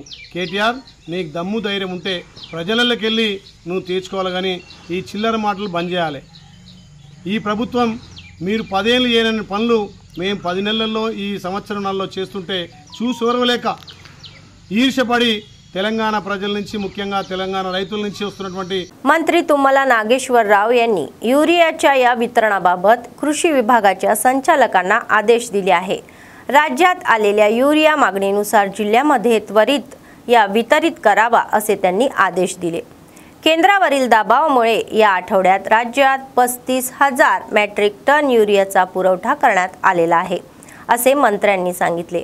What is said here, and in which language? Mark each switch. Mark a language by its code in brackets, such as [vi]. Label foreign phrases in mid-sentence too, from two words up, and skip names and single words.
[te] KTR నీకు దమ్ము ధైర్యం ఉంటే ప్రజలలోకి వెళ్ళి నువ్వు తీర్చుకోవాలి, కానీ ఈ చిల్లర మాటలు బంద్ చేయాలి। ఈ ప్రభుత్వం మీరు 10 ఏళ్ళు చేయని పనులు మేము 10 నెలల్లో ఈ సంవత్సరాలలో చేస్తుంటే చూసి ఓర్వలేక ఈర్ష్యపడి తెలంగాణ ప్రజల నుంచి, ముఖ్యంగా తెలంగాణ రైతుల నుంచి వస్తున్నటువంటి [mr] मंत्री तुమ్మला नागेश्वरराव यांनी युरियाच्या या वितरणाबाबत कृषी विभागाच्या संचालकांना आदेश दिले आहे। राज्यात आलेल्या युरिया मागणीनुसार जिल्ह्यामध्ये त्वरित या वितरित करावा असे त्यांनी आदेश दिले। केंद्रावरील दबावामुळे या आठवड्यात राज्यात 35,000 मेट्रिक टन युरियाचा पुरवठा करण्यात आलेला आहे असे मंत्र्यांनी सांगितले।